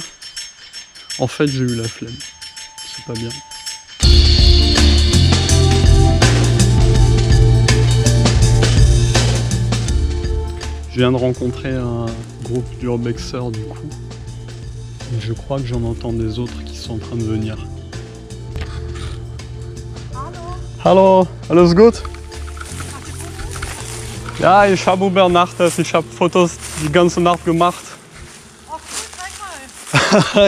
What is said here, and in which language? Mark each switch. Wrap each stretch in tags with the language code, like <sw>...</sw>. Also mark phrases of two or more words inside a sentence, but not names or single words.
<fr>En fait, j'ai eu la flemme. C'est pas bien. Je viens de rencontrer un groupe d'urbexeurs du coup. Et je crois que j'en entends des autres qui sont en train de venir.</fr> <de>Hallo, alles gut? Ja, ich habe übernachtet, ich habe Fotos die ganze Nacht gemacht. Ach, zeig mal.</de>